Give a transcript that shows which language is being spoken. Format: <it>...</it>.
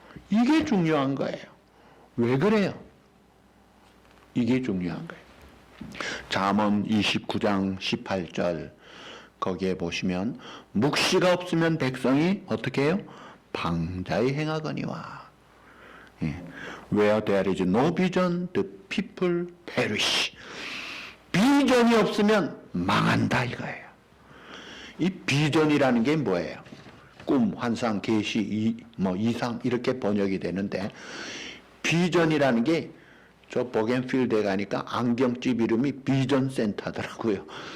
<ko>이게 중요한 거예요. 왜 그래요? 이게 중요한 거예요. 잠언 29장 18절 거기에 보시면 묵시가 없으면 백성이 어떻게 해요? 방자히 행하거니와.</ko> <en>Where there is no vision, the people perish.</en> <ko>비전이 없으면 망한다 이거예요. 이 비전이라는 게 뭐예요? 꿈, 환상, 계시, 이상 이렇게 번역이 되는데 비전이라는 게 저 보겐필드에 가니까 안경집 이름이 비전 센터더라고요.</ko>